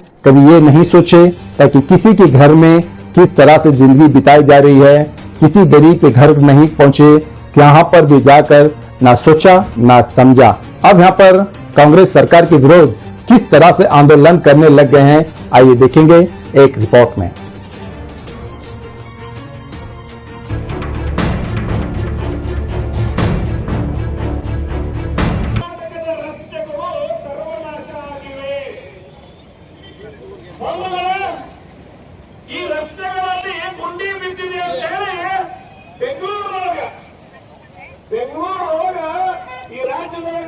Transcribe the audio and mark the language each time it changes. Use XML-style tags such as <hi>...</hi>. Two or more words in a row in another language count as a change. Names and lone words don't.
<hi>कभी ये नहीं सोचे ताकि किसी के घर में किस तरह से जिंदगी बिताई जा रही है, किसी गरीब के घर नहीं पहुंचे, यहाँ पर भी जाकर ना सोचा ना समझा। अब यहाँ पर कांग्रेस सरकार के विरोध किस तरह से आंदोलन करने लग गए हैं, आइए देखेंगे एक रिपोर्ट में।</hi> <kn>ಈ ರಸ್ತೆಗಳಲ್ಲಿ ಗುಂಡಿ ಬಿದ್ದಿದೆ ಅಂತ ಹೇಳಿ ಬೆಂಗಳೂರೊಳಗ ಈ ರಾಜ್ಯದೊಳಗ</kn>